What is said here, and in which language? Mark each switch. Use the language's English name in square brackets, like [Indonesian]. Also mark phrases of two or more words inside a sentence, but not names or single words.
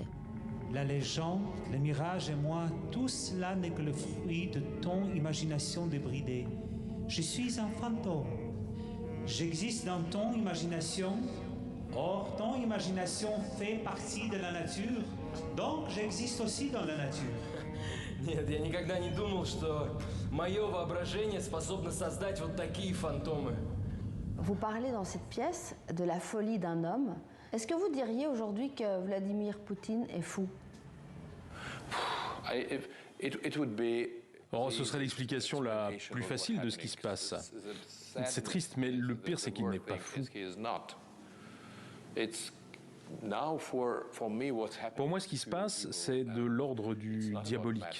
[French] La légende, le mirage et moi, tout cela n'est que le fruit de ton imagination débridée. Je suis un fantôme. J'existe dans ton imagination. Or, ton imagination fait partie de la nature. Donc, j'existe aussi dans la nature. [Russian] Нет, я никогда не думал, что мое воображение способно создать вот такие фантомы. [French] Vous parlez dans cette pièce de la folie d'un homme. Est-ce que vous diriez aujourd'hui que Vladimir Poutine est fou? Oh, ce serait l'explication la plus facile de ce qui se passe. C'est triste, mais le pire, c'est qu'il n'est pas fou. Pour moi, ce qui se passe, c'est de l'ordre du diabolique.